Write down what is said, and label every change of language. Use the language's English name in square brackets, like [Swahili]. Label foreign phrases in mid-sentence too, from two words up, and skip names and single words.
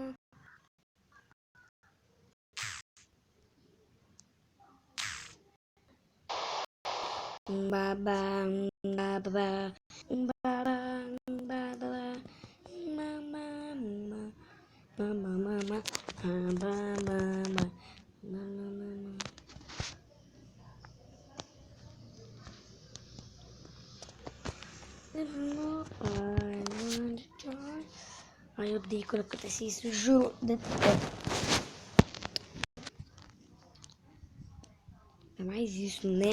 [Portuguese] Baba, baba, baba, baba, mama, mama, mama, mama, mama. Ai, eu odeio quando acontece isso, juro. É mais isso, né?